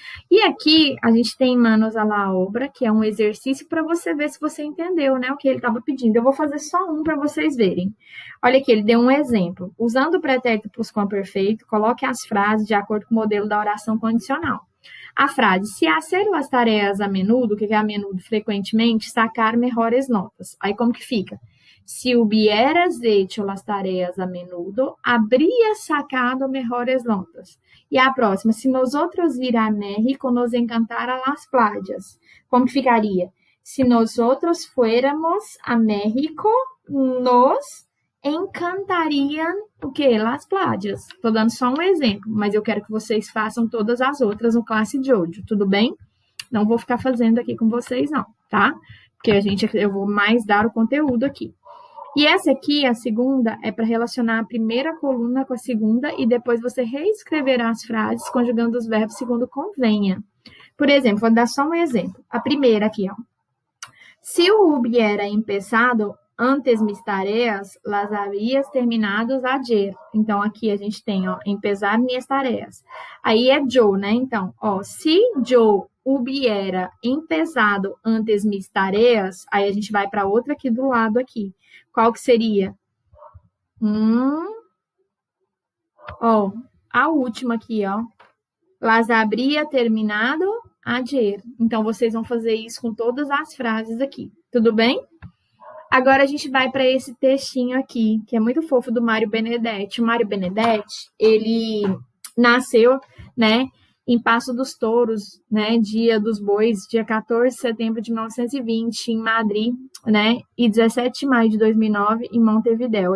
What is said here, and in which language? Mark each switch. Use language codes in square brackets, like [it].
[pt] E aqui a gente tem [es] manos à la obra, [pt] que é um exercício para você ver se você entendeu, né, o que ele estava pedindo. Eu vou fazer só um para vocês verem. Olha aqui, ele deu um exemplo. Usando o pretérito plusquamperfeito, coloque as frases de acordo com o modelo da oração condicional. A frase, se [es] hacer las tareas a menudo, [pt] o que é a menudo? Frequentemente, [es] sacar mejores notas. [pt] Aí como que fica? [es] Si hubieras hecho las tareas a menudo, habrías sacado mejores notas. [pt] E a próxima, [es] se nosotros ir a México, nos encantara las playas. [pt] Como que ficaria? Se [es] nosotros fuéramos a México, [pt] nos encantariam o quê? [es] Las playas. [pt] Estou dando só um exemplo, mas eu quero que vocês façam todas as outras no classe de hoje, tudo bem? Não vou ficar fazendo aqui com vocês, não, tá? Porque eu vou mais dar o conteúdo aqui. E essa aqui, a segunda, é para relacionar a primeira coluna com a segunda e depois você reescreverá as frases conjugando os verbos segundo convenha. Por exemplo, vou dar só um exemplo. A primeira aqui, ó. [es] Se o hubiera empezado antes mis tareas, las habías terminadas ayer. [pt] Então, aqui a gente tem, ó, empezar minhas tareas. Aí é yo, né? Então, ó, [es] se yo hubiera empezado antes mis tareas, [pt] aí a gente vai para outra aqui do lado aqui. Qual que seria? Ó, a última aqui, ó. [es] Las habría terminado ayer. [pt] Então, vocês vão fazer isso com todas as frases aqui. Tudo bem? Agora, a gente vai para esse textinho aqui, que é muito fofo, do Mário Benedetti. O Mário Benedetti, ele nasceu, né, em Passo dos Touros, né, Dia dos Bois, dia 14 de setembro de 1920, em Madrid, né, e 17 de maio de 2009, em Montevidéu.